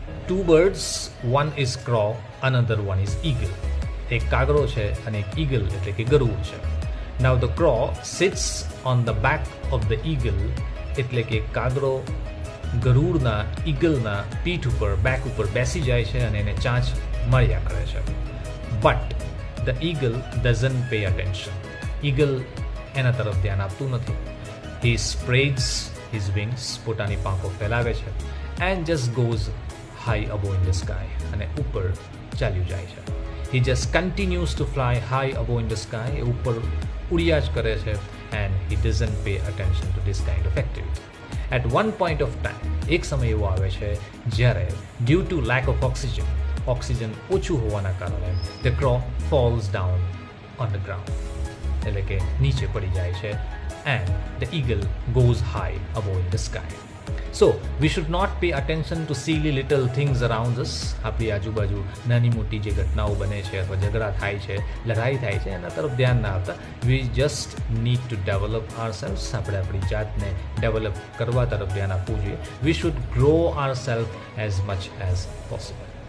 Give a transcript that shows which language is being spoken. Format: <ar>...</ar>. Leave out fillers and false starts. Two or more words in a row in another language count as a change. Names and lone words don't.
<en>two birds, one is crow, another one is eagle.</en> <gu>એક કાગડો છે અને એક eagle એટલે કે ગરુડ છે.</gu> <en>Now the crow sits on the back of the eagle</en> <gu>એટલે કે કાગડો ગરુડના ઈગલના પીઠ ઉપર બેક ઉપર બેસી જાય છે અને એને ચાંચ મળ્યા કરે છે.</gu> <en>But the eagle doesn't pay attention.</en> <gu>eagle એના તરફ ધ્યાન આપતું નથી.</gu> <en>He spreads his wings,</en> <gu>પોતાની પાંખો ફેલાવે છે,</gu> <en>and just goes high above in the sky,</en> <gu>અને ઉપર ચાલ્યું જાય છે.</gu> <en>He just continues to fly high above in the sky,</en> <gu>એ ઉપર ઉડ્યા જ કરે છે,</gu> <en>and he doesn't pay attention to this kind of activity. At one point of time,</en> <gu>એક સમય એવો આવે છે જ્યારે</gu> <en>due to lack of oxygen,</en> <gu>ઓક્સિજન ઓછું હોવાના કારણે</gu> <en>the crow falls down on the ground,</en> <gu>એટલે કે નીચે પડી જાય છે,</gu> <en>and the eagle goes high above in the sky. So we should not pay attention to silly little things around us.</en> <gu>આપણી આજુબાજુ નાની મોટી જે ઘટનાઓ બને છે અથવા ઝઘડા થાય છે, લડાઈ થાય છે, એના તરફ ધ્યાન ના આપતા.</gu> <en>We just need to develop ourselves.</en> <gu>આપણે આપણી જાતને ડેવલપ કરવા તરફ ધ્યાન આપવું જોઈએ.</gu> <en>We should grow ourselves as much as possible.</en>